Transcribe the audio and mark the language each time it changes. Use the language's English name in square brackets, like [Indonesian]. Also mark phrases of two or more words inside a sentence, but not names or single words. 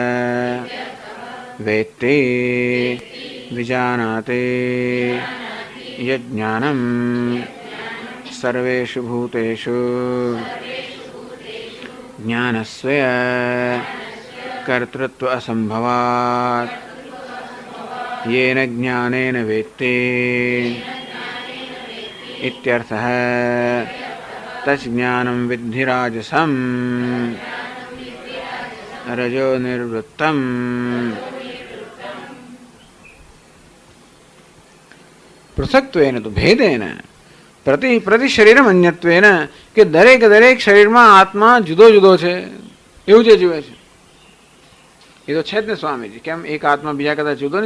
[Sanskrit] વેત્તે વિજાનાતે યજ્ઞાનમ સર્વેષુ ભૂતેષુ જ્ઞાનસ્વય કર્તૃત્વ અસંભવાત येन ज्ञानेन वेत्ते इत्यर्थः. तज्ज्ञानं विद्धि राजसं रजो निर्वृत्तम्. [Gujarati] પૃથક્ત્વેન તો [Sanskrit] ભેદેન પ્રતિ શરીરમ અન્યત્વેન [Gujarati] કે દરેક શરીરમાં આત્મા જુદો જુદો છે એવું જે જીવે છે. એ તો છે જ ને સ્વામીજી, કેમ એક આત્મા બીજા કરતા જુદો નહીં?